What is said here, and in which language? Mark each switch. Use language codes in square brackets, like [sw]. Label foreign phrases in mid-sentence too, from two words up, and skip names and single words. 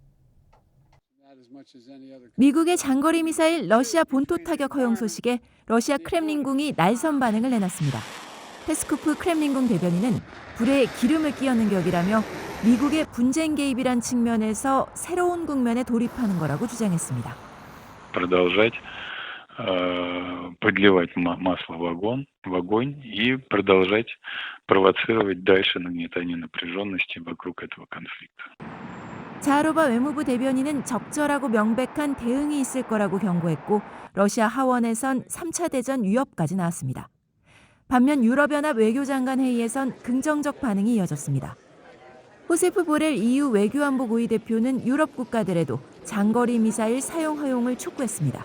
[ko] 미국의 장거리 미사일 러시아 본토 타격 허용 소식에 러시아 크렘린궁이 날선 반응을 내놨습니다. 페스코프 크렘린궁 대변인은 불에 기름을 끼얹는 격이라며 미국의 분쟁 개입이란 측면에서 새로운 국면에 돌입하는 거라고 주장했습니다. [ru] Продолжать подливать масло в огонь и продолжать провоцировать дальше нагнетание напряженности вокруг этого конфликта. [ko] 자하로바 외무부 대변인은 적절하고 명백한 대응이 있을 거라고 경고했고 러시아 하원에선 3차 대전 위협까지 나왔습니다. 반면 유럽연합 외교장관 회의에선 긍정적 반응이 이어졌습니다. 호세프 보렐 EU 외교안보 고위 대표는 유럽 국가들에도 장거리 미사일 사용 허용을 촉구했습니다.